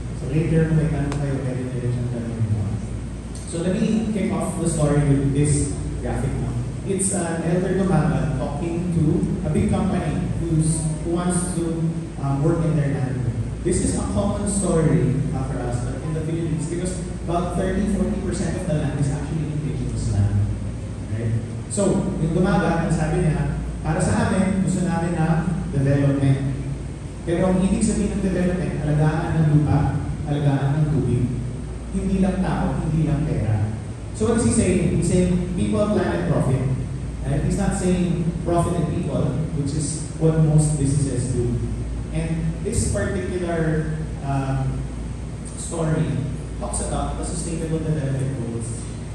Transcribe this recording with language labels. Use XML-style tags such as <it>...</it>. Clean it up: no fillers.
<en>So later,</en> <tl>kung may tanong kayo, pwede nyo tanong mo.</tl> <en>So let me kick off the story with this graphic now. It's an elder Dumaga talking to a big company who wants to work in their land. This is a common story for us in the Philippines because about 30-40% of the land is actually indigenous land. Right?</en> <tl>So, yung Dumaga, ang sabi niya, para sa amin, gusto namin na development. Pero ang ibig sabihin ng development, alagaan ng lupa, alagaan ng tubig. Hindi lang tao, hindi lang pera.</tl> <en>So what is he saying? He's saying people, planet, profit. Right? He's not saying profit and people, which is what most businesses do. And this particular story talks about the sustainable development goals.</en>